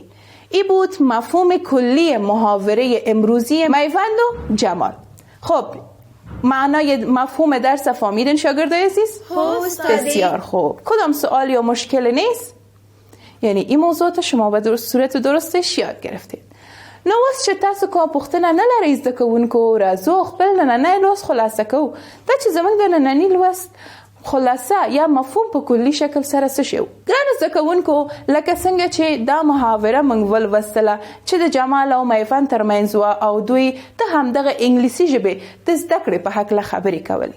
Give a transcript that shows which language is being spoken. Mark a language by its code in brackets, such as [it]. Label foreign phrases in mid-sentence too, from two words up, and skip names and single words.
[fa] ای بود مفهوم کلی محاوره امروزی میوند و جمال. خب معنای مفهوم درس فهمیدن شاگردای عزیز؟ بسیار خوب. کدام سوال یا مشکل نیست؟ یعنی این موضوعات شما به صورت درستش یاد گرفتید. [ps] نو اوس چې تاسو کوم پوښتنه نه لرئ زده کوونکو، راځو خپل نننی لوست خلاصه کوو. دا چې زموږ د ننني لوست خلاصه یا مفهوم په کلی شکل سره څه شی و. ګرانو زده کوونکو، لکه څنګه چې دا محاوره موږ ولوستله چې د جمال او میوند ترمنځ وه او دوی د همدغه انګلیسي ژبې د زده کړې په هکله خبرې کولې.